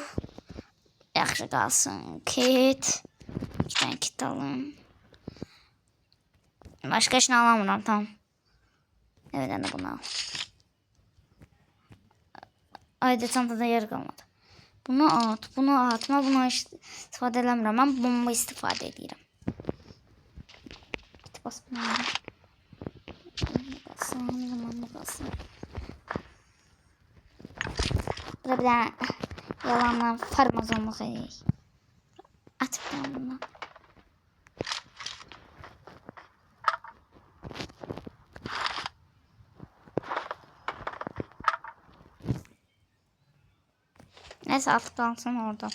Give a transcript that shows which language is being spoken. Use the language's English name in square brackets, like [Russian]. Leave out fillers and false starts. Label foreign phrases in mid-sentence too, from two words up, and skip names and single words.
[Azerbaijani] Yaxşı qalsın. Kit. [Turkish] İki tane kit alım. Başka işini alamıram. Tamam. Evet de bunu al. [Azerbaijani] Ayda çantada yer qalmadı. Bunu at. Bunu atma. Bunu istifadə eləmirəm. Mən bomba istifadə edirəm. [Turkish] Git bas bunu. Zamanlı qalsın. Burada bir tane yalanla farmazonluq edeyik. At bir tane bundan. Neyse atıp kalsın orada.